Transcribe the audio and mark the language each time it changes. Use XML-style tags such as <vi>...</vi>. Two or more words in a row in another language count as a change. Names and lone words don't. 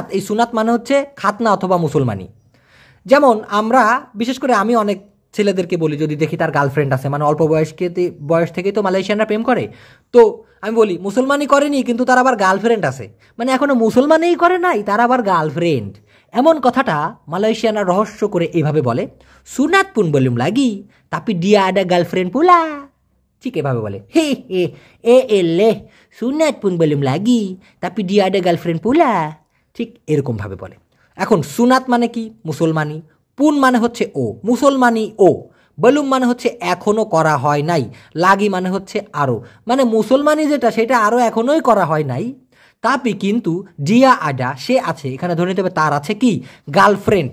<bn>এই সুনাত মানে হচ্ছে খাতনা অথবা মুসলমানি। যেমন আমরা, বিশেষ করে আমি অনেক ছেলেদেরকে বলি, যদি দেখি তার গার্লফ্রেন্ড আছে, মানে অল্প বয়স থেকেই তো মালয়েশিয়ানরা প্রেম করে, তো আমি বলি মুসলমানি করেনি কিন্তু তার আবার গার্লফ্রেন্ড আছে, মানে এখনো মুসলমানই করে নাই, তার আবার গার্লফ্রেন্ড। এমন কথাটা মালয়েশিয়ানরা রহস্য করে এইভাবে বলে,</bn> <ms>sunat pun belum lagi tapi dia ada girlfriend pula,</ms> <bn>ঠিক এভাবে বলে, হে হে এ লে</bn> <ms>sunat pun belum lagi tapi dia ada girlfriend pula,</ms> <bn>ঠিক এরকমভাবে বলে। এখন সুনাত মানে কি? মুসলমানি। পুন মানে হচ্ছে ও, মুসলমানি ও। বলুম মানে হচ্ছে এখনো করা হয় নাই। লাগি মানে হচ্ছে আরও, মানে মুসলমানি যেটা সেটা আরও এখনোই করা হয় নাই। তাপি কিন্তু</bn> <ms>dia ada</ms> <bn>সে আছে, এখানে ধরে নিতে হবে তার আছে কি গার্লফ্রেন্ড।</bn>